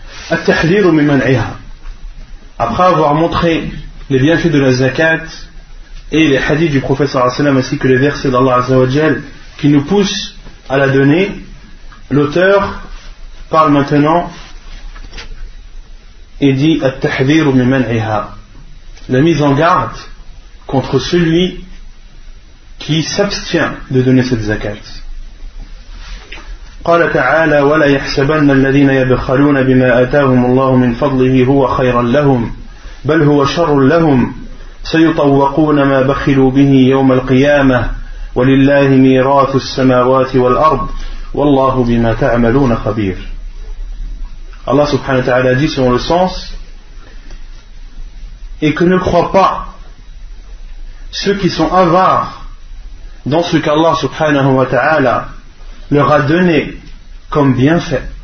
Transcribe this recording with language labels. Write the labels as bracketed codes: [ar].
[ar] At-tahdhir min man'iha. [fr] Après avoir montré les bienfaits de la zakat et les hadiths du prophète sallallahu alayhi wa sallam, ainsi que les versets d'Allah Azza wa Jal qui nous poussent à la donner, l'auteur parle maintenant et dit [ar] at-tahdhir min man'iha, [fr] la mise en garde contre celui qui s'abstient de donner cette zakat. [ar] قال تعالى ولا يحسبن الذين يبخلون بما آتاهم الله من فضله هو خيرا لهم بل هو شر لهم سيطوقون ما بخلوا به يوم القيامة ولله ميراث السماوات والأرض والله بما تعملون خبير. [fr] Allah subhanahu wa ta'ala dit selon le sens: et que ne croient pas ceux qui sont avares dans ce qu'Allah subhanahu wa ta'ala leur a donné comme bienfait.